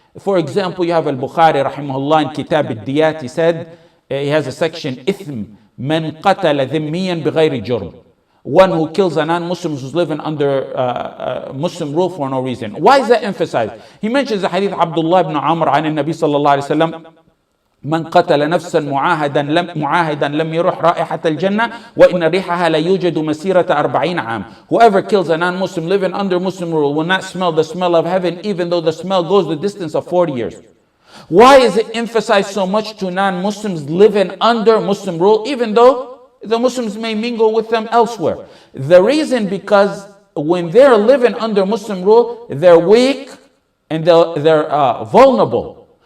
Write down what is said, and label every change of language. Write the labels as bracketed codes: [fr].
[en] For example, you have Al-Bukhari rahimahullah in Kitab al-Diyat. He said, he has a section, [ar] Ithm man qatala dhimmiyan bighayri jurm. [en] One who kills a non-Muslim who's living under Muslim rule for no reason. Why is that emphasized? He mentions the hadith Abdullah ibn Amr an Nabi sallallahu alayhi wa sallam, [ar] من قتل نفسا معاهدا لم يرح رائحة الجنة وإن ريحها لا يوجد مسيرة 40 عام. [en] Whoever kills a non-Muslim living under Muslim rule will not smell the smell of heaven, even though the smell goes the distance of 40 years. Why is it emphasized so much to non-Muslims living under Muslim rule, even though the Muslims may mingle with them elsewhere? The reason, because when they're living under Muslim rule, they're weak and they're vulnerable.